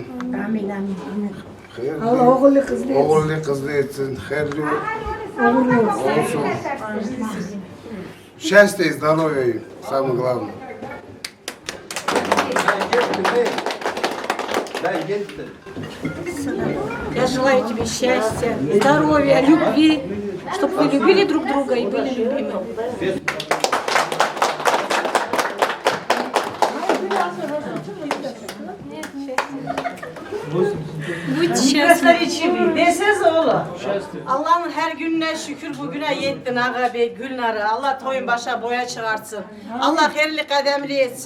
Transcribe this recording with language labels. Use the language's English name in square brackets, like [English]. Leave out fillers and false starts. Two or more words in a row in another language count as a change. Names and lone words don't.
[Crimean Tatar] Amin amin. Allah oğullu kızlı etsin. Hayırlı olsun. [Russian] Счастья и здоровья им, самое главное. Я желаю тебе счастья, здоровья, любви, чтобы вы любили друг друга и были любимы. [Crimean Tatar] Şükür deseniz oğlum. Allah'ın her gününe şükür bugüne yettin ağa bey Gülnar'a. Allah toyun başa boya çıkartsın. Allah hayırlı kademli etsin.